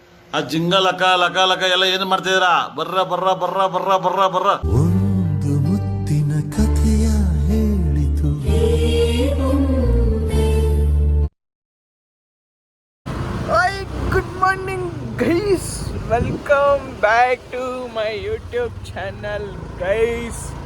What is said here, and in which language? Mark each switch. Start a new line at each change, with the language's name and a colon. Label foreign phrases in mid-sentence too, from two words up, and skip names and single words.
Kannada: ಆ ಜಿಂಗ ಲಕ ಲಕ ಲಕ ಎಲ್ಲ ಏನು ಮಾಡ್ತಿದ್ದೀರಾ? ಬರ್ರ ಬರ್ರ ಬರ್ರ ಬರ್ರ ಬರ್ರ ಬರ್ರ. ಒಂದು ಮುತ್ತಿನ ಕಥೆಯ ಹೇಳಿತು.
English: Hi, good morning guys, welcome back to my YouTube channel guys.